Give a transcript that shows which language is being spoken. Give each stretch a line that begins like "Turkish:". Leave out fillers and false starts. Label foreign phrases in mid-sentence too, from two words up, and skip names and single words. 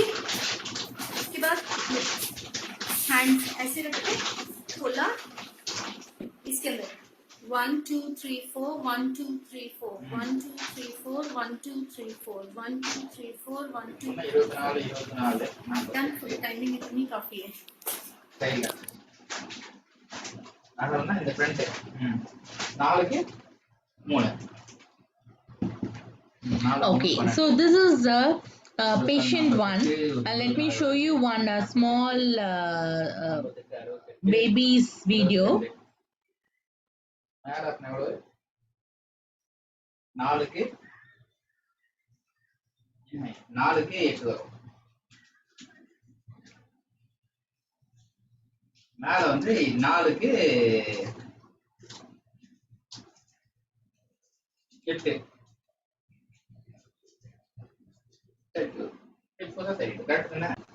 Hindi: उसके बाद हैंड ऐसे रख के खोला, इसके अंदर 1 2 3 4 1 2 3 4 1 2 3 4 1 2 3 4 1 2 3 4 1 2 डन। टाइमिंग इतनी काफी है।
Tamil: இந்த ஃப்ரண்ட் 4க்கு 3
English: Okay, so this is the patient one. Let me show you one small baby's video.
Tamil: 4க்கு 8 வரும். மேல வந்து 4க்கு 8 சரி கரெக்ட் தானே?